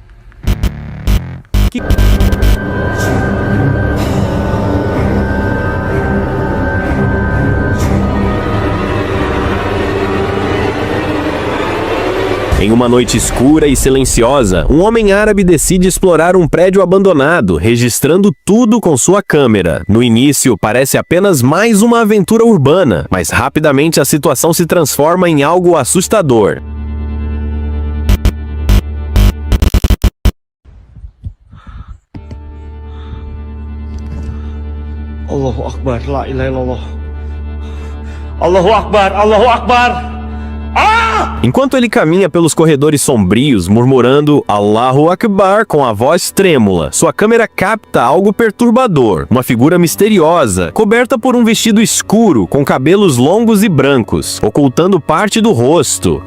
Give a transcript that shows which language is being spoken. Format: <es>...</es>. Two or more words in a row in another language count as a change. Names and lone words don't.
<pt>Em uma noite escura e silenciosa, um homem árabe decide explorar um prédio abandonado, registrando tudo com sua câmera. No início, parece apenas mais uma aventura urbana, mas rapidamente a situação se transforma em algo assustador.</pt> <ar>الله أكبر، لا إله إلا الله. الله أكبر، الله أكبر.</ar> <pt>Enquanto ele caminha pelos corredores sombrios, murmurando</pt> <ar>الله أكبر</ar> <pt>com a voz trêmula, sua câmera capta algo perturbador, uma figura misteriosa, coberta por um vestido escuro, com cabelos longos e brancos, ocultando parte do rosto.</pt>